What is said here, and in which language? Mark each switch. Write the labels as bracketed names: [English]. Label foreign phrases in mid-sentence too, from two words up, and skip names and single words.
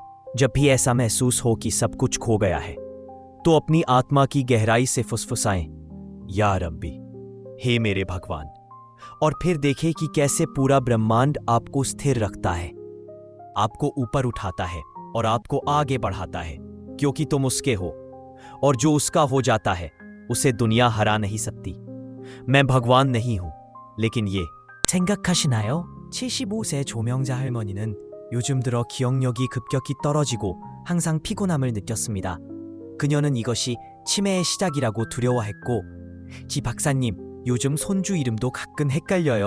[Hindi] जब भी ऐसा महसूस हो कि सब कुछ खो गया है, तो अपनी आत्मा की गहराई से फुसफुसाएं, [Arabic] يا ربي, [Hindi] हे मेरे भगवान, और फिर देखें कि कैसे पूरा ब्रह्मांड आपको स्थिर रखता है, आपको ऊपर उठाता है और आपको आगे बढ़ाता है, क्योंकि तुम उसके हो, और जो उसका हो जाता है उसे दुनिया हरा नहीं सकती। मैं भगवान नहीं हूं, लेकिन ये 생각하시나요? [Korean] 75세 조명자 할머니는 요즘 들어 기억력이 급격히 떨어지고 항상 피곤함을 느꼈습니다. 그녀는 이것이 치매의 시작이라고 두려워했고, 지 박사님, 요즘 손주 이름도 가끔 헷갈려요.